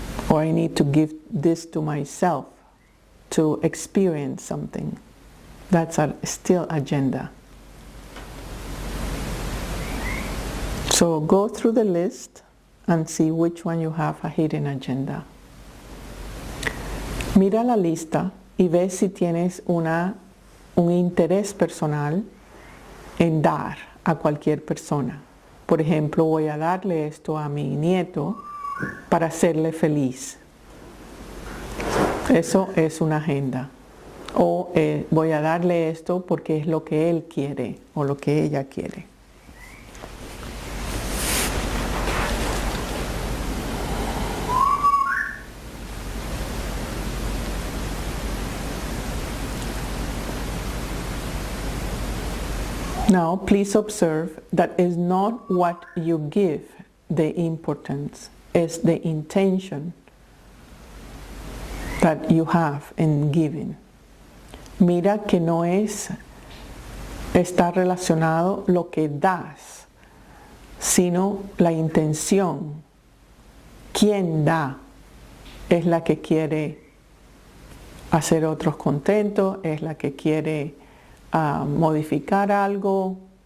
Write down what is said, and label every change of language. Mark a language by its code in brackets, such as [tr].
[en] Or I need to give this to myself to experience something. That's still agenda. So go through the list and see which one you have a hidden agenda. [es] Mira la lista y ve si tienes un interés personal en dar a cualquier persona. Por ejemplo, voy a darle esto a mi nieto para hacerle feliz. Eso es una agenda. O voy a darle esto porque es lo que él quiere o lo que ella quiere. [en] Now, please observe that is not what you give the importance, it's the intention that you have in giving. [es] Mira que no está relacionado lo que das, sino la intención. Quien da es la que quiere hacer otros contentos, es la que quiere modificar algo.